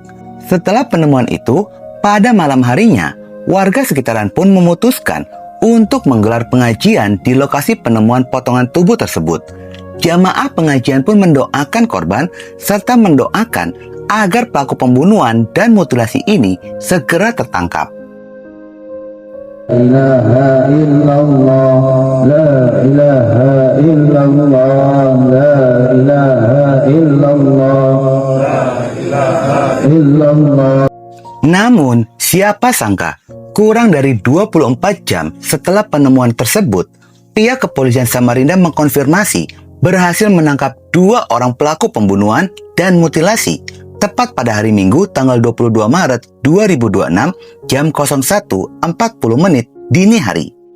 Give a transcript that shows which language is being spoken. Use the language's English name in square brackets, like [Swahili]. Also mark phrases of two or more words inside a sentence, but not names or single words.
[Indonesian] Setelah penemuan itu, pada malam harinya, warga sekitaran pun memutuskan untuk menggelar pengajian di lokasi penemuan potongan tubuh tersebut. Jamaah pengajian pun mendoakan korban serta mendoakan agar pelaku pembunuhan dan mutilasi ini segera tertangkap. [Arabic] إله إلا الله، لا إله إلا الله، لا إله إلا الله، لا إله إلا الله. [Indonesian] Namun, siapa sangka, kurang dari 24 jam setelah penemuan tersebut, pihak kepolisian Samarinda mengkonfirmasi berhasil menangkap 2 orang pelaku pembunuhan dan mutilasi tepat pada hari Minggu tanggal 22 Maret 2026 jam 01.40 dini hari.